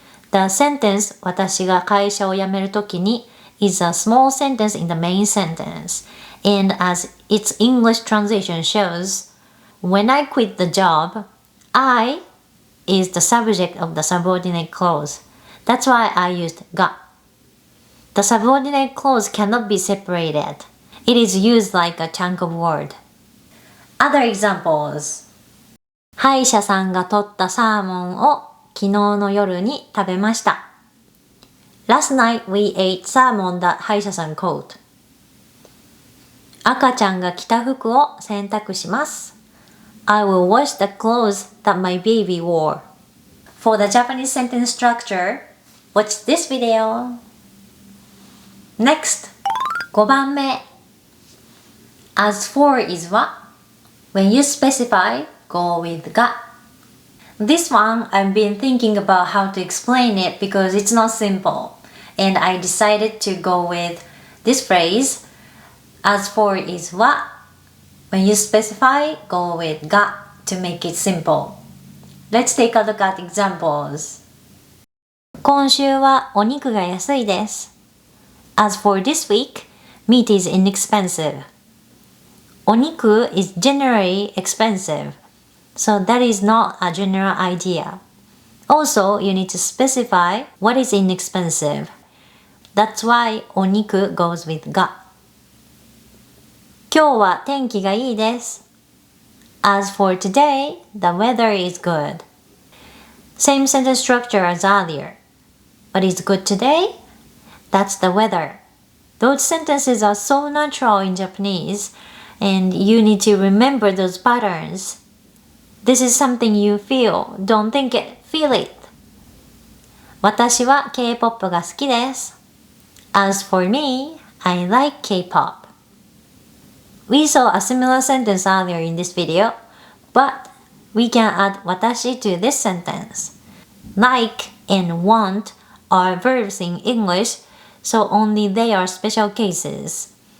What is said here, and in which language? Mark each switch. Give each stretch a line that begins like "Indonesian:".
English: The sentence
Japanese: 私が会社を辞めるときに
English: is a small sentence in the main sentence, and as its English translation shows, when I quit the job, I is the subject of the subordinate clause. That's why I used が.The subordinate clause cannot be separated. It is used like a chunk of word. Other examples.
Japanese: 歯医者さんが取ったサーモンを昨日の夜に食べました。
English: Last night we ate salmon that 歯医者さん caught.
Japanese: 赤ちゃんが着た服を洗濯します。
English: I will wash the clothes that my baby wore. For the Japanese sentence structure, watch this video. Next, 5番目.As for is は When you specify, go with が. This one, I've been thinking about how to explain it because it's not simple. And I decided to go with this phrase. As for is は When you specify, go with が to make it simple. Let's take a look at examples.
Japanese: 今週はお肉が安いです。
English: As for this week, Meat is inexpensive. お肉 is generally expensive. So that is not a general idea. Also, you need to specify what is inexpensive. That's why お肉 goes with が。
Japanese: 今日は天気がいいです。
English: As for today, the weather is good. Same sentence structure as earlier. What is good today? That's the weather. Those sentences are so natural in Japanese, and you need to remember those patterns. This is something you feel. Don't think it, feel it.
Japanese: 私は K-POP が好きです。
English: As for me, I like K-POP. We saw a similar sentence earlier in this video, but we can add 私 to this sentence. Like and want are verbs in English, so only they are special cases.